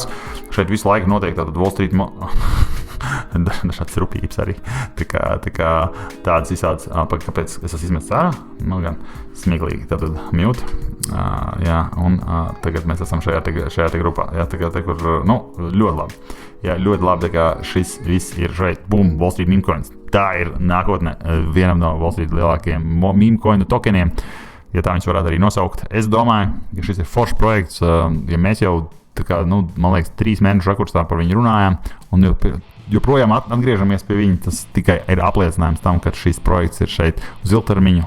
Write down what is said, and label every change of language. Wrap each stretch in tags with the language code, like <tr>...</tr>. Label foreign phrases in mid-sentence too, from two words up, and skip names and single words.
<lv>Šeit visu laiku notiek tātad Wall Street dažādas rupības arī, tā kā tādas visādas, kāpēc es esmu izmests ārā, gan smieklīgi, tātad mute, jā, un tagad mēs esam šajā te grupā, jā, kur, ļoti labi, jā, ļoti labi, tā kā šis viss ir šeit,</lv> <en>boom, Wall Street meme coins.</en> <lv>Tā ir nākotne vienam no Wall Street lielākajiem meme coinu tokeniem, ja tā viņus varētu arī nosaukt. Es domāju, ka šis ir foršs projekts, ja mēs jau, man liekas, 3 mēnešu rakursā par viņu runājām, un joprojām atgriežamies pie viņa, tas tikai ir apliecinājums tam, ka šis projekts ir šeit uz ilgtermiņu.</lv>